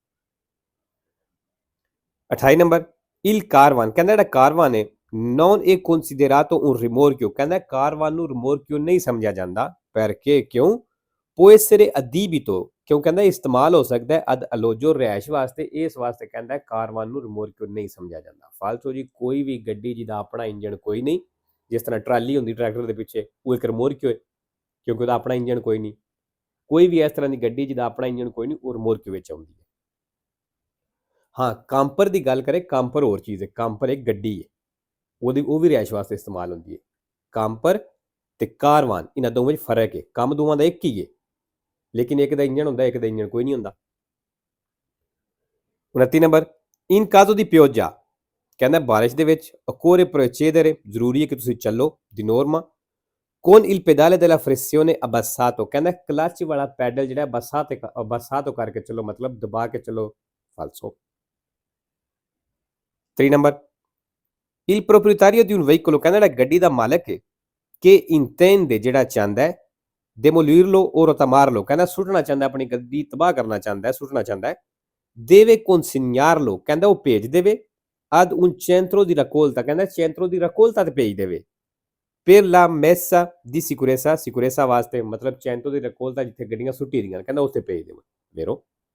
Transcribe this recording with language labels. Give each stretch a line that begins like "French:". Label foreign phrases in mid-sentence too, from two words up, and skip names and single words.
Punjabi: 28 ਨੰਬਰ
Italian: il carvan,
Punjabi: ਕਹਿੰਦਾ ਜਿਹੜਾ ਕਾਰਵਾਨ ਹੈ
Italian: non è considerato un rimorchio,
Punjabi: ਕਹਿੰਦਾ ਕਾਰਵਾਨ ਨੂੰ ਰਿਮੋਰਕਿਓ ਨਹੀਂ ਸਮਝਿਆ ਜਾਂਦਾ।
Italian: perché, ਕਿਉਂ? può essere adibito,
Punjabi: ਕਿਉਂ ਕਹਿੰਦਾ ਇਸਤੇਮਾਲ ਹੋ ਸਕਦਾ ਹੈ
Italian: ad alloggio,
Punjabi: ਰਿਹਾਇਸ਼ ਵਾਸਤੇ, ਇਸ ਵਾਸਤੇ ਕਹਿੰਦਾ ਕਾਰਵਾਨ ਨੂੰ ਰਿਮੋਰਕਿਓ ਨਹੀਂ ਸਮਝਿਆ ਜਾਂਦਾ। ਫਾਲਤੂ ਜੀ ਕੋਈ ਵੀ ਗੱਡੀ ਜਿਹਦਾ ਆਪਣਾ ਇੰਜਣ ਕੋਈ ਨਹੀਂ, ਜਿਸ ਤਰ੍ਹਾਂ ਟਰਾਲੀ ਹੁੰਦੀ ਟਰੈਕਟਰ ਦੇ ਪਿੱਛੇ, ਉਹ ਇੱਕ ਰਿਮੋਰਕਿਓ ਹੈ ਕਿਉਂਕਿ ਉਹਦਾ ਆਪਣਾ ਇੰਜਣ ਕੋਈ ਨਹੀਂ। ਕੋਈ ਵੀ ਇਸ ਤਰ੍ਹਾਂ ਦੀ ਗੱਡੀ ਜਿਹਦਾ ਆਪਣਾ ਇੰਜਣ ਕੋਈ ਨਹੀਂ, ਉਹ ਰਿਮੋਰਕਿਓ ਵਿੱਚ ਆਉਂਦੀ ਹੈ। ਹਾਂ, ਕੰਪਰ ਦੀ ਗੱਲ ਕਰੇ, ਕੰਪਰ ਹੋਰ ਚੀਜ਼ ਹੈ, ਕੰਪਰ ਇੱਕ ਗੱਡੀ ਹੈ, ਉਹ ਵੀ ਰਿਹਾਇਸ਼ ਵਾਸਤੇ ਇਸਤੇਮਾਲ ਹੁੰਦੀ ਹੈ। ਕੰਪਰ ਤੇ ਕਾਰਵਾਨ, ਇਹਨਾਂ ਦੋਵਾਂ 'ਚ ਫਰਕ ਹੈ, ਕੰਮ ਦੋਵਾਂ ਦਾ ਇੱਕ ਹੀ ਹੈ, ਲੇਕਿਨ ਇੱਕ ਦਾ ਇੰਜਣ ਹੁੰਦਾ, ਇੱਕ ਦਾ ਇੰਜਣ ਕੋਈ ਨਹੀਂ ਹੁੰਦਾ। 29 ਨੰਬਰ
Italian: in caso di pioggia,
Punjabi: ਕਹਿੰਦਾ ਬਾਰਿਸ਼ ਦੇ ਵਿੱਚ
Italian: occorre procedere,
Punjabi: ਜ਼ਰੂਰੀ ਹੈ ਕਿ ਤੁਸੀਂ ਚੱਲੋ
Italian: di norma con il pedale della flessione abbassato,
Punjabi: ਕਹਿੰਦਾ ਕਲਚ ਵਾਲਾ ਪੈਡਲ ਜਿਹੜਾ ਅਬਾਸਾਤੋ ਕਰਕੇ ਚੱਲੋ, ਮਤਲਬ ਦਬਾ ਕੇ ਚੱਲੋ। ਫਾਲਸੋ।
Italian: 3 ਨੰਬਰ il proprietario di un veicolo,
Punjabi: ਕਹਿੰਦਾ ਜਿਹੜਾ ਗੱਡੀ ਦਾ ਮਾਲਕ ਹੈ ਕਿ intende, ਜਿਹੜਾ ਚਾਹੁੰਦਾ ਹੈ
Italian: demolirlo o rottamarlo,
Punjabi: ਕਹਿੰਦਾ ਸੁੱਟਣਾ ਚਾਹੁੰਦਾ, ਆਪਣੀ ਗੱਡੀ ਤਬਾਹ ਕਰਨਾ ਚਾਹੁੰਦਾ ਹੈ, ਸੁੱਟਣਾ ਚਾਹੁੰਦਾ ਹੈ।
Italian: deve consegnarlo,
Punjabi: ਕਹਿੰਦਾ ਉਹ ਭੇਜ ਦੇਵੇ
Italian: ad un centro di raccolta, ਕਹਿੰਦਾ centro di raccolta
Punjabi: ਤੇ ਭੇਜ ਦੇਵੇ
Italian: per la messa di sicurezza,
Punjabi: ਵਾਸਤੇ, ਮਤਲਬ
Italian: centro di raccolta
Punjabi: ਜਿੱਥੇ ਗੱਡੀਆਂ ਸੁੱਟੀ ਦੀਆਂ, ਕਹਿੰਦਾ ਉੱਥੇ ਭੇਜ ਦੇਵੇ ਵੇਰੋ।